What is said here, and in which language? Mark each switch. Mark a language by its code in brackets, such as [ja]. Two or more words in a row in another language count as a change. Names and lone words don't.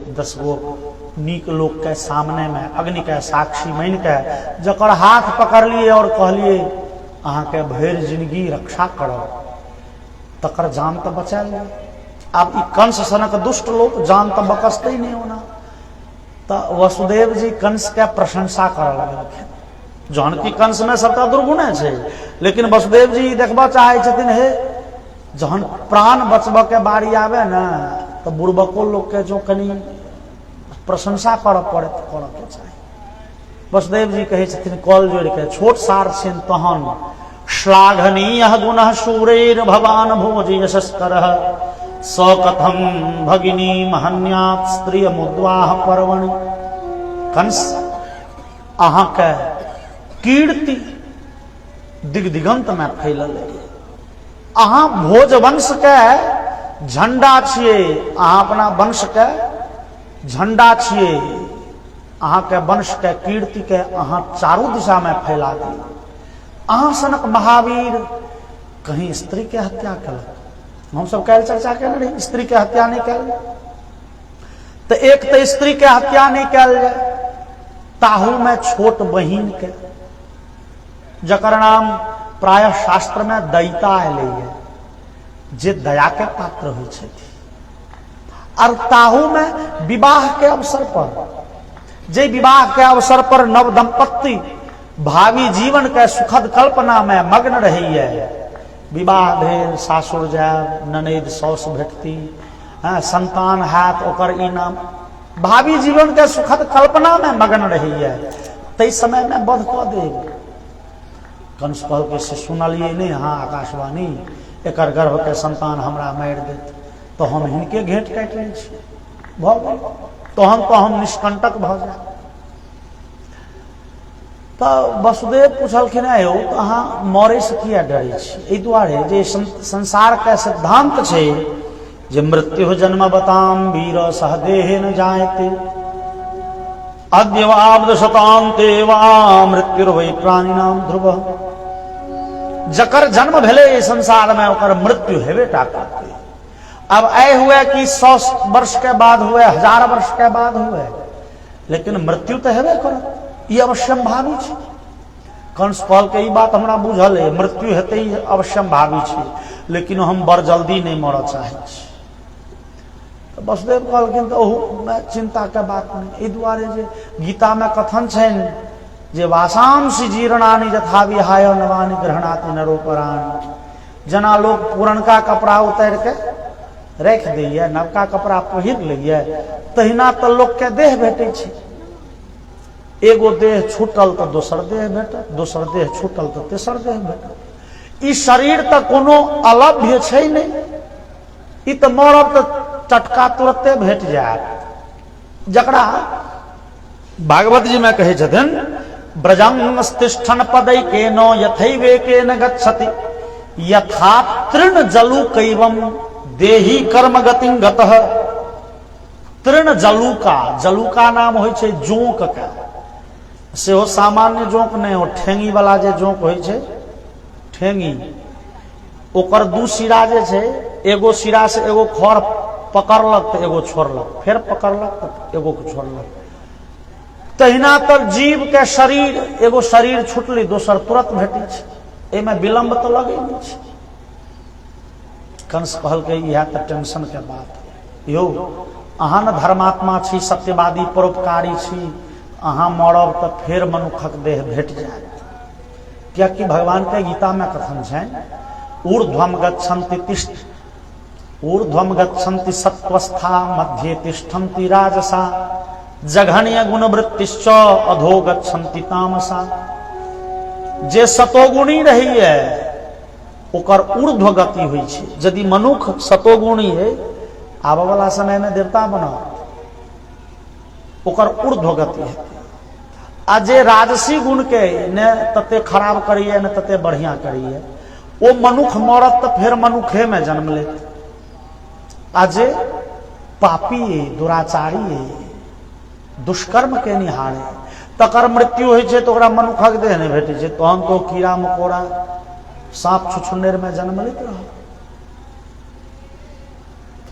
[mai] 10 गो नीक लोग के सामने में अग्नि के साक्षी मान के जकर हाथ पकड़ लिए और कहलिए अहाँ के भैर जिंदगी रक्षा करो तकर जान तो बचा लिया। अब ई कंस सनक दुष्ट लोग जान तो बकसते ही नहीं होना। तो वसुदेव जी कंस के प्रशंसा कर लगे। जहन की कंस में सबका दुर्गुण है, लेकिन वसुदेव जी देखबा चाहे छथिन हे जहन प्राण बचबा के बारी आवे ना तो बुड़बको लोग के जो कनी प्रशंसा कर पड़े कर के चाहिए। वसुदेव जी कहे छथिन कल जोड़ के छोट सार छिन तहन [sa] श्लाघनीय गुणः शूरेर भवान भोज यशस्कर स कथम भगिनी महन्यात स्त्रिय मुद्वाह पर्वण। [mai] कंस अहाँ के कीर्ति दिग्दिगंत में फैलल है। अहाँ भोज वंश के झंडा छिए, अहाँ अपना वंश के झंडा छिए, अहाँ के वंश के कीर्ति के अहाँ चारों दिशा में फैला दी। अहाँ सनक महावीर कहीं स्त्री के हत्या कल, हम सब कल चर्चा कर रही स्त्री के हत्या नहीं कल। तो एक तो स्त्री के हत्या नहीं कल जाए, ताहू में छोट बहिन के जकर नाम प्राय शास्त्र में दयिता अले जे दया के पात्र हो छथि। और ताहू में विवाह के अवसर पर जे विवाह के अवसर पर नव दंपत्ति भावी जीवन के सुखद कल्पना में मग्न रही है। विवाह भेल, सासुर जाए, ननद सौस भेटती, संतान हाथ ओकर इनाम, भावी जीवन के सुखद कल्पना में मग्न रही है। तई समय में वध कऽ देब। कंस कहल के से सुनलिए नहीं हाँ आकाशवाणी एकर गर्भ के संतान हमरा मारि देत तो हम हिनके घेट काटि लै छी भऽ गेल तहन तो हम निष्कंटक भऽ जाए। तो वसुदेव पूछलखिन यौ तो अहाँ मरे से किया डरे छी? एहि दुआरे जे संसार के सिद्धांत छै जे [sa] मृत्यु जन्म बताम वीर सहदेह न जायते अद्यवाब्द शतान्ते वा मृत्युर्वै प्राणिनाम ध्रुव। [mai] जकर जन्म भेले संसार में ओकर मृत्यु हेबे टा करते। अब ऐ हुए कि 100 वर्ष के बाद हुए, 1000 वर्ष के बाद हुए, लेकिन मृत्यु तो हेबे करत, ई अवश्यंभावी छै। कंस कहल के ई बात हमरा बुझल है, मृत्यु हेतै ई अवश्यंभावी छै, लेकिन हम बड़ जल्दी नहीं मरऽ चाहे छी। तो वसुदेव कहलखिन तो ओहू में चिंता के बात नहीं। एहि दुआरे जे गीता में कथन छनि जे [sa] वासांसि जीर्णानि यथा विहाय नवानि गृह्णाति नरोपराणि। [mai] जना लोग पुरनका कपड़ा उतार के रख दैये, नवका कपड़ा पहिर लैये, तहिना तो लोग के देह भेटे छै। एगो देह छूटल तो दोसर देह भेटत, दोसर देह छूटल तो तेसर देह भेटत। ई शरीर तो कोनो अलभ्य छै नहीं, ई तो मरब तो टटका तुरते भेट जायत। जकरा भागवत जी में कहे छथिन [sa] ब्रजंगस्तिष्ठन पदैके न यथैवेके न गच्छति यथा तृण जलूकैवं देहि कर्म गतिं गतः। तृण जलूका, [mai] जलूका नाम होइ छै जोंक के, सेहो सामान्य जोंक नहीं हो, ठेंगी वाला जे जोंक होइ छै ठेंगी, ओकर दू सिरा जे छै, एगो सिरा से एगो खर पकड़लक तो एगो छोड़लक, फिर पकड़लक तो एगो को छोड़लक। तहिना तर जीव के शरीर, एगो शरीर छूटली दोसर तुरंत भेटी छै, एहिमे विलंब तो लगे नहीं छै। कंस कहल के यह तो टेंशन के बात यौ, अहाँ न धर्मात्मा छी, सत्यवादी परोपकारी छी, अहाँ मरब तो फिर मनुखक देह भेट जायत। क्या कि भगवान के गीता में कथन छै [sa] ऊर्ध्वम गच्छन्ति तिष्ठ, ऊर्ध्वम गच्छन्ति सत्वस्था मध्ये तिष्ठन्ति राजसा जघन्य गुणवृत्तिश्च अधो गच्छन्ति तामसा। [mai] जे सतोगुणी रही है ओकर ऊर्ध्व गति हुई छै। यदि मनुख सतोगुणी है, आबऽ वाला समय में देवता बनत, ओकर ऊर्ध्व गति है। आ जे राजसी गुण के ने तते खराब करिए ने तते बढ़िया करिए, ओ मनुख मरत तो फिर मनुखे में जन्म लेत। आ जे पापी दुराचारी दुष्कर्म के निहारे तकर मृत्यु होइ छै तो ओकरा मनुखक देह नहीं भेटे छै, तहन तो कीड़ा मकोड़ा सांप छुछुन्नेर में जन्म लेत रह।